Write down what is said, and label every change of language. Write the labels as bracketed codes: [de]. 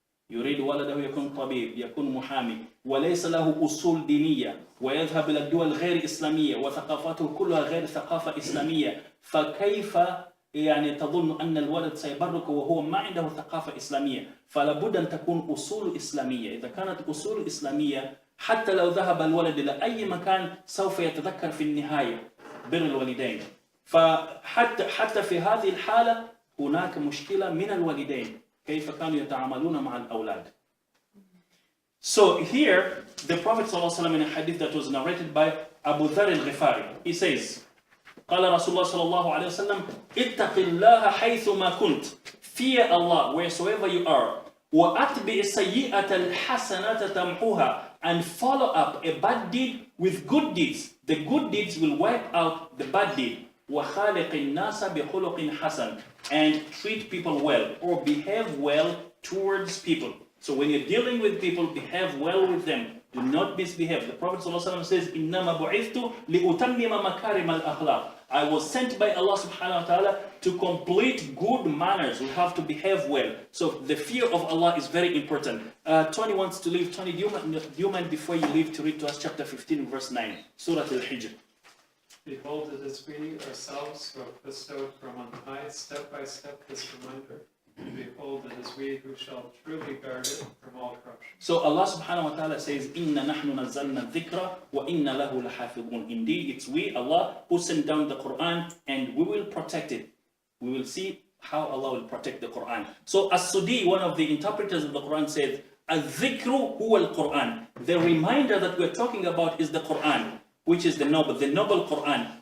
[ar] يريد ولده يكون طبيب، يكون محامي، وليس له أصول دينية، ويذهب إلى الدول غير إسلامية وثقافته كلها غير ثقافة إسلامية، فكيف يعني تظن أن الولد سيبرك وهو ما عنده ثقافة إسلامية؟ فلا بد أن تكون أصول إسلامية. إذا كانت أصول إسلامية حتى لو ذهب الولد إلى أي مكان سوف يتذكر في النهاية بر الوالدين. فحتى في هذه الحالة هناك مشكلة من الوالدين كيف كانوا يتعاملون مع الأولاد. [en] So here the Prophet ﷺ in a hadith that was narrated by Abu Dharr al-Ghifari, he says, [ar] قال رسول الله صلى الله عليه وسلم اتق الله حيثما كنت, [en] fear Allah wheresoever you are, [ar] وأتبع السيئة الحسنة تمحوها, [en] and follow up a bad deed with good deeds. The good deeds will wipe out the bad deed. [ar] وخالق الناس بخلق حسن, [en] and treat people well or behave well towards people. So when you're dealing with people, behave well with them. Do not misbehave. The Prophet ﷺ says, [ar] إِنَّمَا بُعِثْتُ لِأُتَمِّمَ مَكَارِمَ الْأَخْلَاقِ. [en] I was sent by Allah subhanahu wa ta'ala to complete good manners. We have to behave well. So the fear of Allah is very important. Tony wants to leave. Tony, do you mind before you leave to read to us chapter 15 verse 9, Surah Al-Hijr. Behold, it is we ourselves who have bestowed from on high, step by step, this reminder. And behold, it is we who shall truly guard it from all corruption. So Allah subhanahu wa ta'ala says, [ar] إِنَّ نَحْنُ نَزَّلْنَا الذِّكْرَ وَإِنَّ لَهُ لَحَافِظُونَ. [en] Indeed, it's we, Allah, who sent down the Quran, and we will protect it. We will see how Allah will protect the Quran. So As-Sudi, one of the interpreters of the Quran, says, [ar] الذِّكْرُ هُوَ الْقُرْآن. [en] The reminder that we're talking about is the Quran, which is the noble Quran.